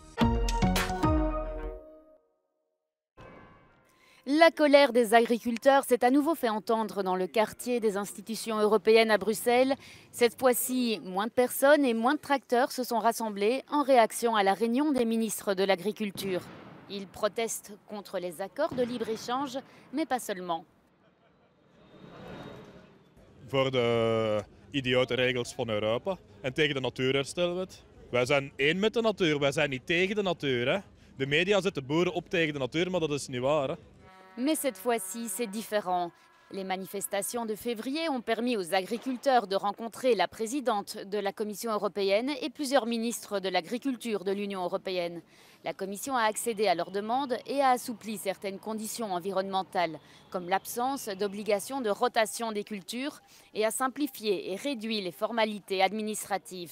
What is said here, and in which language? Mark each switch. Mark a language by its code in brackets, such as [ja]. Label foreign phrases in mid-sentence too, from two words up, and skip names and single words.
[fr] La colère des agriculteurs s'est à nouveau fait entendre dans le quartier des institutions européennes à Bruxelles. Cette fois-ci, moins de personnes et moins de tracteurs se sont rassemblés en réaction à la réunion des ministres de l'Agriculture. Ils protestent contre les accords de libre-échange, mais pas seulement. [nl] Voor de idiote regels van Europa en tegen de natuurherstelwet. Wij zijn één met de natuur, wij zijn niet tegen de natuur. Hè. De media zetten boeren op tegen de natuur, maar dat is niet waar. Hè. [fr] Mais cette fois-ci, c'est différent. Les manifestations de février ont permis aux agriculteurs de rencontrer la présidente de la Commission européenne et plusieurs ministres de l'agriculture de l'Union européenne. La Commission a accédé à leurs demandes et a assoupli certaines conditions environnementales, comme l'absence d'obligation de rotation des cultures, et a simplifié et réduit les formalités administratives.